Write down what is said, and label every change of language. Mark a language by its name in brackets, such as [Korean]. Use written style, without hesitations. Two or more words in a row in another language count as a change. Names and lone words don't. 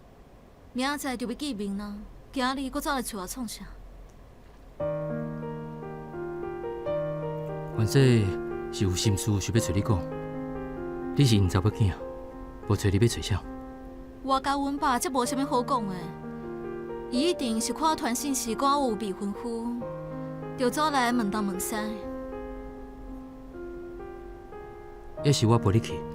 [Min Nan Chinese] 明仔载就要见面啦，今日佫走来找我创啥？反正是有心事想要找你讲。你是因查某囝，无找你要找啥？我甲阮爸则无啥物好讲的，伊一定是看我传信息讲我有未婚夫，就走来问东问西。要是我陪你去，